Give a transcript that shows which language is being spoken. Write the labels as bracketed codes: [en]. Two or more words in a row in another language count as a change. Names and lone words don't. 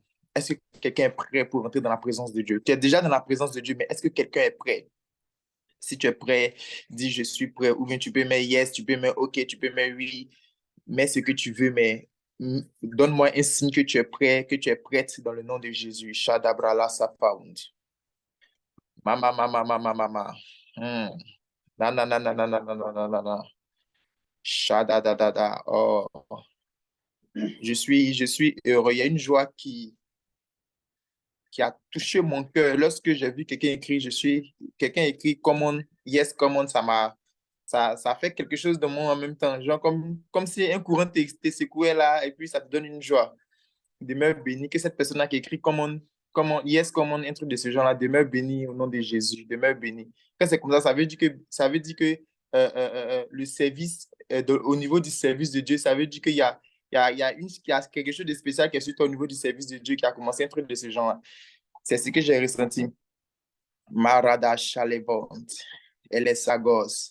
[fr] Est-ce que quelqu'un est prêt pour entrer dans la présence de Dieu? Tu es déjà dans la présence de Dieu, mais est-ce que quelqu'un est prêt? Si tu es prêt, dis je suis prêt. Ou bien tu peux mettre yes, tu peux mettre ok, tu peux mettre oui. Mets ce que tu veux, mais donne-moi un signe que tu es prêt, que tu es prête dans le nom de Jésus. Shadabrala Sapaound. Mama. Na. Shadadadada. Oh. Je suis heureux. Il y a une joie qui a touché mon cœur lorsque j'ai vu quelqu'un écrire, quelqu'un écrit [en] common, yes, common, [fr] ça fait quelque chose de moi en même temps, genre comme si un courant te secouait là et puis ça te donne une joie. Demeure béni, que cette personne-là qui écrit [en] common, yes, common, [fr] un truc de ce genre-là, demeure béni au nom de Jésus, demeure béni. Quand c'est comme ça veut dire que le service, au niveau du service de Dieu, ça veut dire qu'il y a quelque chose de spécial qui est sur toi au niveau du service de Dieu qui a commencé un truc de ce genre-là. C'est ce que j'ai ressenti. Marada Chalevant, elle est sagos.